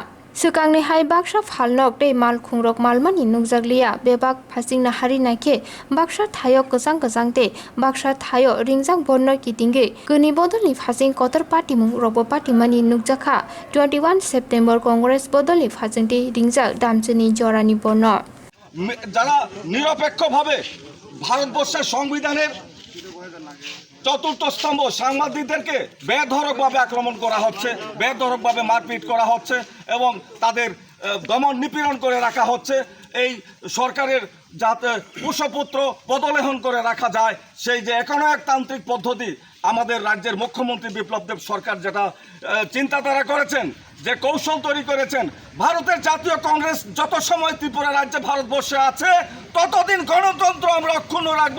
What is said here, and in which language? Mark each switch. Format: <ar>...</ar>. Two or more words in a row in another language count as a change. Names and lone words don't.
<trp>Sukangni hai baksa phalnok te mal khungrok malmani nukjakliya bebak phasing na hari naike baksa thayo kusang te baksa thayo ringjak bonno kitinge kuni bodolni phasing kotor party mung robo party mani nukjakha 21 September Congress bodolni phasing te ringjak damchuni jorani bonno</trp> <bn>যারা নিরপেক্ষভাবে ভারতবর্ষের সংবিধানের চতুর্থ স্তম্ভ সাংবাদিকদেরকে বেধড়কভাবে আক্রমণ করা হচ্ছে, বেধড়কভাবে মারপিট করা হচ্ছে এবং তাদের দমন নিপীড়ন করে রাখা হচ্ছে। এই সরকারের যাতে পুষ্পপুত্র বদলেহন করে রাখা যায় সেই যে একনায়কতান্ত্রিক পদ্ধতি আমাদের রাজ্যের মুখ্যমন্ত্রী বিপ্লব দেব সরকার যেটা চিন্তাধারা করেছেন, যে কৌশল তৈরি করেছেন, ভারতের জাতীয় কংগ্রেস যত সময় ত্রিপুরা রাজ্যে ভারতবর্ষে আছে ততদিন গণতন্ত্র আমরা অক্ষুণ্ণ রাখবো।</bn>